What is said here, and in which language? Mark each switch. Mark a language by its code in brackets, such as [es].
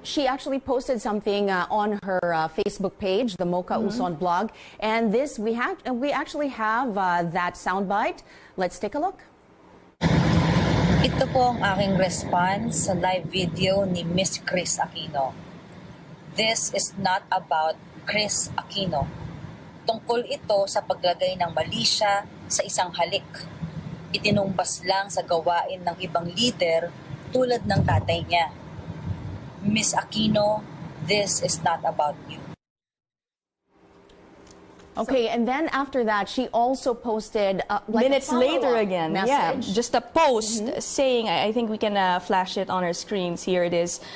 [en] She actually posted something on her Facebook page, the Mocha Ayaw blog. And this, we actually have that soundbite. Let's take a look. [tl] Ito po ang aking response sa live video ni Miss Chris Aquino. [en] This is not about Chris Aquino. [tl] Tungkol ito sa paglagay ng mali siya sa isang halik. Itinumbas lang sa gawain ng ibang leader tulad ng tatay niya. [en] Miss Aquino, this is not about you. Okay, and then after that, she also posted minutes later again, message. Just a post saying, I think we can flash it on our screens. Here it is.